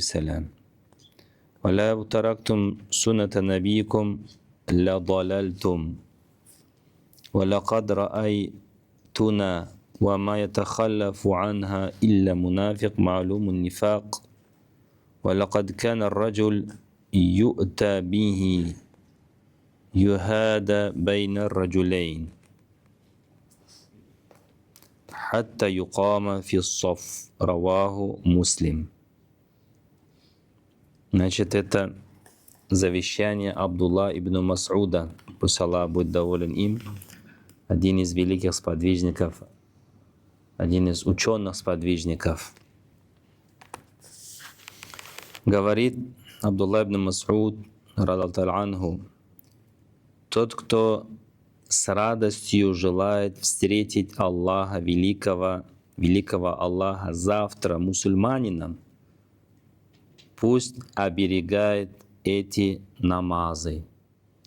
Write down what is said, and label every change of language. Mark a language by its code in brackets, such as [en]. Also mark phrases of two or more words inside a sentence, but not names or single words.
[ar] وسلم ولا تركتم سنة نبيكم لضللتم ولقد رأيتنا وما يتخلف عنها إلا منافق معلوم النفاق ولقد كان الرجل يؤتى به يهادى بين الرجلين حتى يقام في الصف رواه Муслим. [ru] Значит, это завещание Абдулла ибн Мас'уда, пусть Аллах будет доволен им, один из великих сподвижников, один из ученых-сподвижников. Говорит Абдулла ибн Мас'уд, [ar] رضي الله عنه, [ru] тот, кто с радостью желает встретить Аллаха, великого Аллаха завтра мусульманином, пусть оберегает эти намазы.